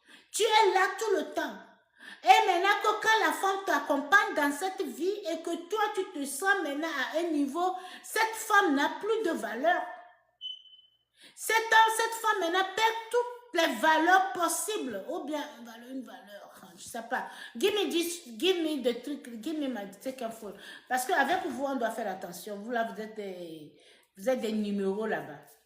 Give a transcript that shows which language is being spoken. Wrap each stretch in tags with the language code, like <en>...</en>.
<fr>Tu es là tout le temps. Et maintenant que quand la femme t'accompagne dans cette vie et que toi, tu te sens maintenant à un niveau, cette femme n'a plus de valeur. Cette femme maintenant perd toutes les valeurs possibles. Ou bien une valeur, je ne sais pas.</fr> <en>Give me the trick, give me my second phone.</en> <fr>Parce qu'avec vous, on doit faire attention. Vous, là, vous êtes des numéros là-bas.</fr>